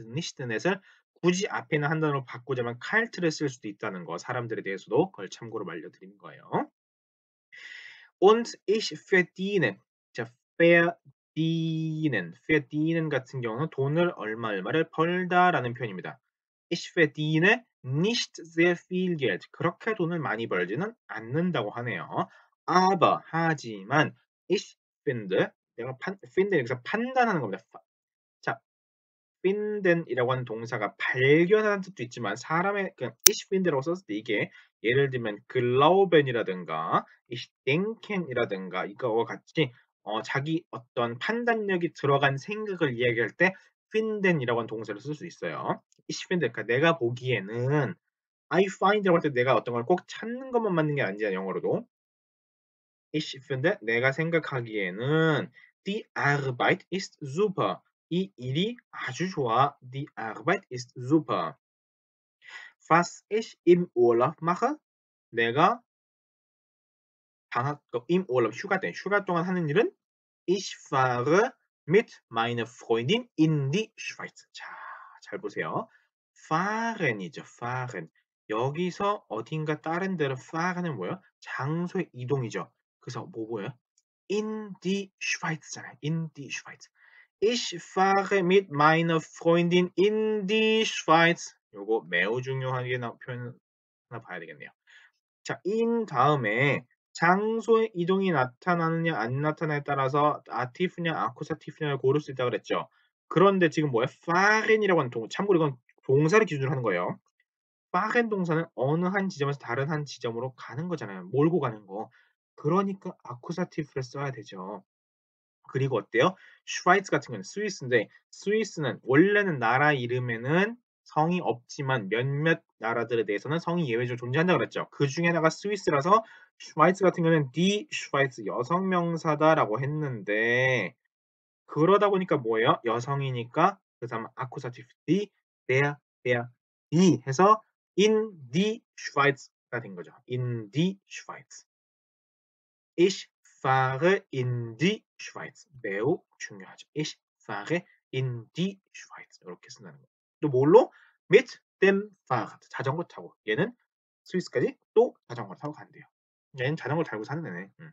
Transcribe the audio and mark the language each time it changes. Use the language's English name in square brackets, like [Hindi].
[Korean] 그래서 nicht nett을 굳이 앞에 있는 한 단어로 바꾸자면 kalt를 쓸 수도 있다는 거 사람들에 대해서도 그걸 참고로 알려드리는 거예요. [German] Und ich verdiene. [Korean] 자, verdienen 같은 경우는 돈을 얼마를 벌다라는 표현입니다. [German] Ich verdiene nicht sehr viel Geld. [Korean] 그렇게 돈을 많이 벌지는 않는다고 하네요. [German] Aber [Korean] 하지만 ich finde finde 여기서 판단하는 겁니다. 자, finden이라고 하는 동사가 발견하는 뜻도 있지만 사람의 ich finde라고 썼을 때 이게 예를 들면 glauben이라든가 ich denken이라든가 이거와 같이 자기 어떤 판단력이 들어간 생각을 이야기할 때 finden이라고 하는 동사를 쓸 수 있어요. ich finde 그러니까 내가 보기에는 I find라고 할 때 내가 어떤 걸 꼭 찾는 것만 맞는 게 아니잖아요. 영어로도. [German] Ich finde [Korean] 내가 생각하기에는 [German] die Arbeit ist super. [Korean] 이 일이 아주 좋아. [German] Die Arbeit ist super. Was ich im Urlaub mache? 내가 im Urlaub [Korean] 휴가 동안 하는 일은 [German] ich fahre mit meiner Freundin in die Schweiz. [Korean] 자, 잘 보세요. fahren이죠. fahren. 여기서 어딘가 다른 데로 fahren은 뭐예요? 장소의 이동이죠. 그래서 뭐예요? [German] In die Schweiz잖아요. In die Schweiz. Ich fahre mit meiner Freundin in die Schweiz. [Korean] 요거 매우 중요하게 표현 하나 봐야 되겠네요. 자, in 다음에 장소의 이동이 나타나느냐 안 나타나냐에 따라서 아티프냐 아쿠사티프냐를 고를 수 있다고 그랬죠. 그런데 지금 뭐예요? fahren이라고 하는 참고로 이건 동사를 기준으로 하는 거예요. fahren 동사는 어느 한 지점에서 다른 한 지점으로 가는 거잖아요. 몰고 가는 거. 그러니까 아쿠사티프를 써야 되죠. 그리고 어때요? 슈바이츠 같은 경우는 스위스인데 스위스는 원래는 나라 이름에는 성이 없지만 몇몇 나라들에 대해서는 성이 예외적으로 존재한다고 그랬죠. 그 중에 하나가 스위스라서 슈바이츠 같은 경우는 디 슈바이츠 여성 명사다라고 했는데 그러다 보니까 뭐예요? 여성이니까 그 다음 아쿠사티브 디, der, die 해서 in die Schweiz가 된 거죠. [German] in die Schweiz. Ich fahre in die Schweiz. [Korean] 매우 중요하죠. [German] Ich fahre in die Schweiz. [Korean] 이렇게 쓴다는 거예요. 또 뭘로? [German] mit dem Fahrrad. [Korean] 자전거 타고. 얘는 스위스까지 또 자전거 타고 간대요. 얘는 자전거 타고 사는 애네.